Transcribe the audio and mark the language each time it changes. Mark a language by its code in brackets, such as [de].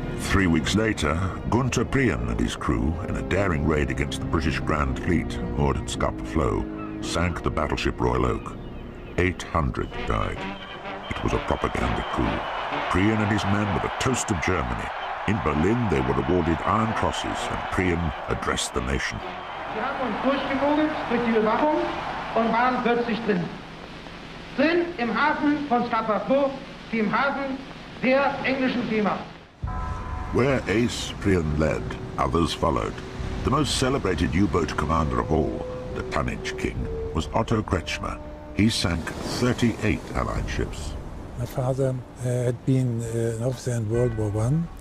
[en] 3 weeks later, Gunther Prien and his crew, in a daring raid against the British Grand Fleet moored at Scapa Flow, sank the battleship Royal Oak. 800 died. It was a propaganda coup. Prien and his men were the toast of Germany. In Berlin, they were awarded Iron Crosses, and Prien addressed the nation. [de] Wir haben uns durchgemogelt durch die Überwachung und waren plötzlich drin. Drin im Hafen von Scapa Flow, wie im Hafen der englischen Seemacht. [en] Where Ace Prien led, others followed. The most celebrated U-boat commander of all, the tonnage king, was Otto Kretschmer. He sank 38 Allied ships. My father had been an officer in World War I.